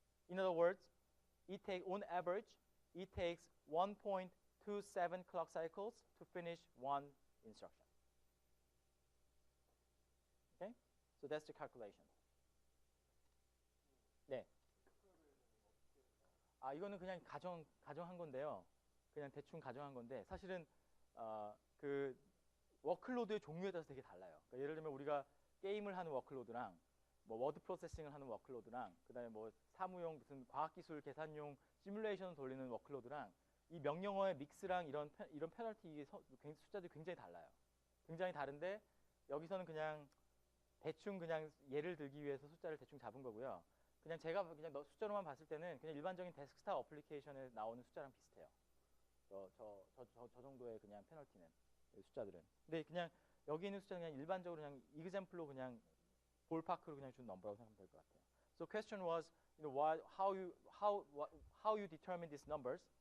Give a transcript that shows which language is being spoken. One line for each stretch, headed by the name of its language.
English: In other words, on average, it takes 1.27 clock cycles to finish one instruction. Okay? So that's the calculation.
Korean: 네. 이거는 그냥 가정한 건데요. 그냥 대충 가정한 건데 사실은 그 워크로드의 종류에 따라서 되게 달라요. 그러니까 예를 들면 우리가 게임을 하는 워크로드랑 뭐 워드 프로세싱을 하는 워크로드랑 그다음에 뭐 사무용 무슨 과학기술 계산용 시뮬레이션을 돌리는 워크로드랑 이 명령어의 믹스랑 이런 페널티 숫자들이 굉장히 달라요. 굉장히 다른데 여기서는 그냥 대충 그냥 예를 들기 위해서 숫자를 대충 잡은 거고요. 그냥 제가 그냥 숫자로만 봤을 때는 그냥 일반적인 데스크탑 어플리케이션에 나오는 숫자랑 비슷해요. 저 정도의 그냥 페널티는 숫자들은. 근데 그냥 여기 있는 숫자는 그냥 일반적으로 그냥 example로 그냥 볼파크로 그냥 준 넘버라고 생각하면 될 것 같아요.
English: So question was, how you determine these numbers?